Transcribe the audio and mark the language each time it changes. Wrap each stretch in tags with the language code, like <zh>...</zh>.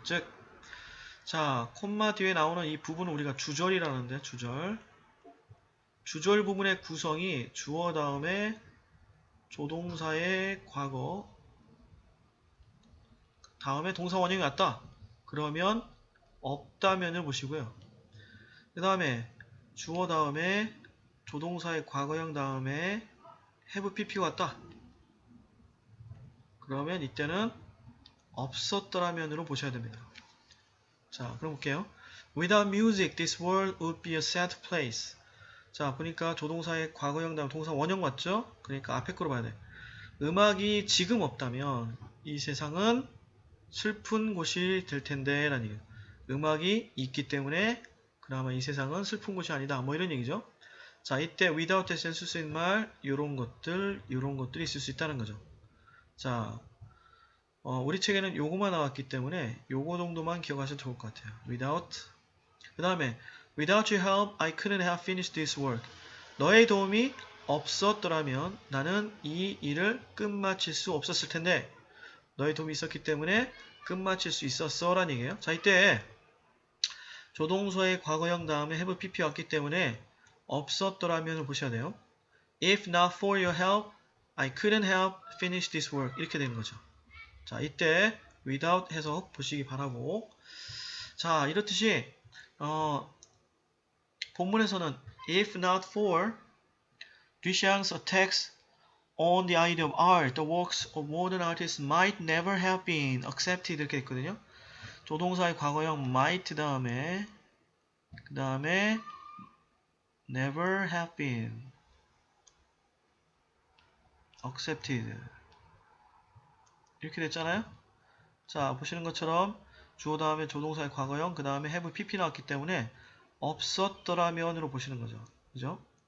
<ko>즉, 자, 콤마 뒤에 나오는 이 부분은 우리가 주절이라는데, 주절 부분의 구성이 주어 다음에 조동사의 과거 다음에 동사 원형이 왔다 그러면 없다면을 보시고요. 그 다음에 주어 다음에 조동사의 과거형 다음에 have pp가 왔다 그러면 이때는 없었더라면으로 보셔야 됩니다. 자, 그럼 볼게요.</ko> <en>Without music, this world would be a sad place.</en> <ko>자, 보니까 조동사의 과거형 다음 동사 원형 맞죠? 그러니까 앞에 거로 봐야 돼. 음악이 지금 없다면 이 세상은 슬픈 곳이 될 텐데 라는 얘기예요. 음악이 있기 때문에 그나마 이 세상은 슬픈 곳이 아니다. 뭐 이런 얘기죠. 자, 이때 without에서 쓸 수 있는 말 요런 것들이 있을 수 있다는 거죠. 자, 우리 책에는 요거만 나왔기 때문에 요거 정도만 기억하셔도 좋을 것 같아요.</ko> <en>without.</en> <ko>그 다음에</ko> <en>without your help, I couldn't have finished this work.</en> <ko>너의 도움이 없었더라면 나는 이 일을 끝마칠 수 없었을 텐데 너의 도움이 있었기 때문에 끝마칠 수 있었어 라는 얘기예요. 자, 이때 조동서의 과거형 다음에 have pp 왔기 때문에 없었더라면을 보셔야 돼요.</ko> <en>If not for your help, I couldn't have finished this work.</en> <ko>이렇게 되는 거죠. 자, 이때 without 해석 보시기 바라고. 자, 이렇듯이 본문에서는</ko> <en>if not for Duchamp's attacks on the idea of art, the works of modern artists might never have been accepted</en> <ko>이렇게 있거든요. 조동사의 과거형 might 다음에 그 다음에 never have been accepted 이렇게 됐잖아요. 자, 보시는 것처럼 주어 다음에 조동사의 과거형 그 다음에 have pp 나왔기 때문에 없었더라면으로 보시는 거죠. 그죠?</ko>